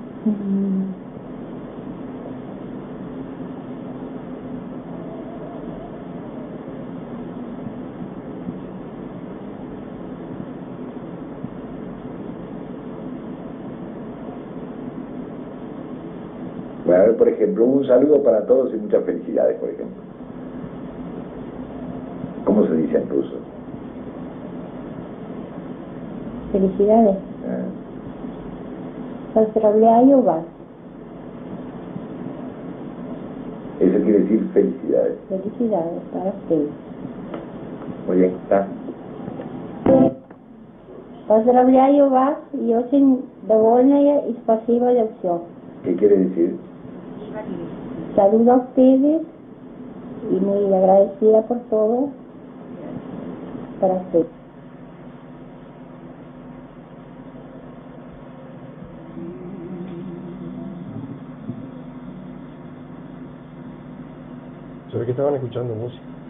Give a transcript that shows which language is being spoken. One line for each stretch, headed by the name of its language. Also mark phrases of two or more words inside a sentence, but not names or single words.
Spanish: Bueno, a ver, por ejemplo, un saludo para todos y muchas felicidades, por ejemplo. ¿Cómo se dice en ruso? Felicidades.
Russian: Поздравляю вас.
Spanish: Eso quiere decir felicidades. Felicidades para ustedes. Muy bien, está.
Russian: Поздравляю вас и очень довольная и спасибо за все.
Spanish: ¿Qué quiere decir? Saludo a ustedes y muy agradecida por todo para ustedes. Se ve que estaban escuchando música.